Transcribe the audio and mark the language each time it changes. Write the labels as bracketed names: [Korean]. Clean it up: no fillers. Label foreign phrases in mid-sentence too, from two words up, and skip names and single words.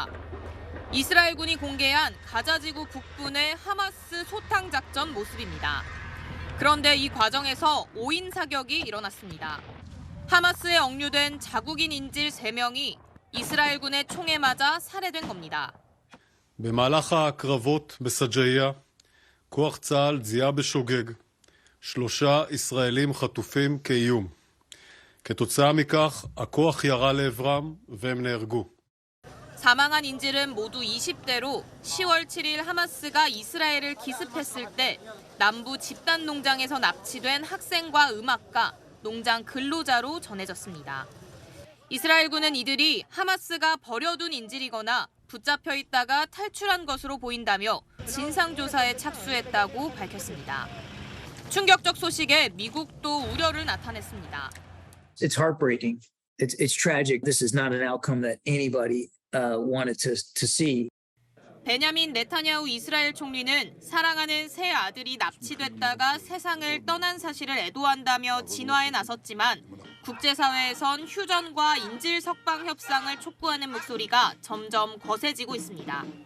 [Korean] 이스라엘군이 공개한 가자지구 북부의 하마스 소탕 작전 모습입니다. 그런데 이 과정에서 오인 사격이 일어났습니다. 하마스에 억류된 자국인 인질 3명이 이스라엘군의 총에 맞아 살해된 겁니다. [Hebrew] במהלך הקרבות בסג'אעיה, כוח צה"ל זיהה בשוגג 3 ישראלים חטופים כאיום. כתוצאה מכך, הכוח ירה לעברם והם נהרגו. [Korean] 사망한 인질은 모두 20대로 10월 7일 하마스가 이스라엘을 기습했을 때 남부 집단 농장에서 납치된 학생과 음악가, 농장 근로자로 전해졌습니다. 이스라엘군은 이들이 하마스가 버려둔 인질이거나 붙잡혀 있다가 탈출한 것으로 보인다며 진상조사에 착수했다고 밝혔습니다. 충격적 소식에 미국도 우려를 나타냈습니다. [English] It's heartbreaking. It's tragic. This is not an outcome that anybody wanted to see. [Korean] 베냐민 네타냐후 이스라엘 총리는 사랑하는 새 아들이 납치됐다가 세상을 떠난 사실을 애도한다며 진화에 나섰지만 국제사회에선 휴전과 인질 석방 협상을 촉구하는 목소리가 점점 거세지고 있습니다.